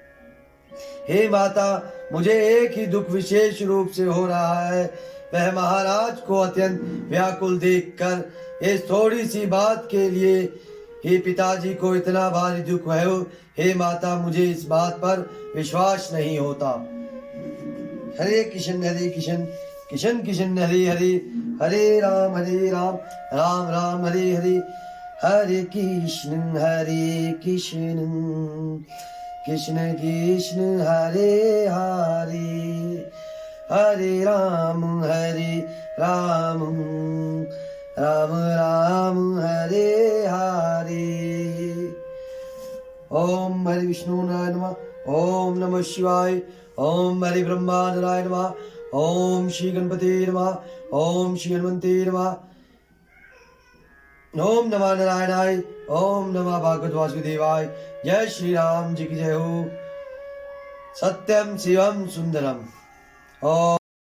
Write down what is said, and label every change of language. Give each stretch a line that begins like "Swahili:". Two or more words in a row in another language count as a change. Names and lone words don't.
Hindi: हे माता मुझे एक ही दुख विशेष रूप से हो रहा है, वह महाराज को अत्यंत व्याकुल देखकर। इस थोड़ी सी बात के लिए हे पिताजी को इतना भारी दुख है। हे माता मुझे इस बात पर विश्वास नहीं होता।
Sanskrit: हरे कृष्ण कृष्ण कृष्ण हरे हरे, हरे राम राम राम हरे हरे, हरे कृष्ण कृष्ण कृष्ण हरे हरे, हरे राम राम राम हरे हरे। ओम हरि विष्णु नारायण नमः, ओम नमः शिवाय, ओम हरि ब्रह्मा नारायण नमः, ओम श्री गणपति नमः, ओम श्री हनुमते नमः, ओम नमः नारायणाय, ओम नमः भागवत वासुदेवाय।
Hindi: जय श्री राम जी की जय हो।
Sanskrit: सत्यम शिवम सुंदरम। ओम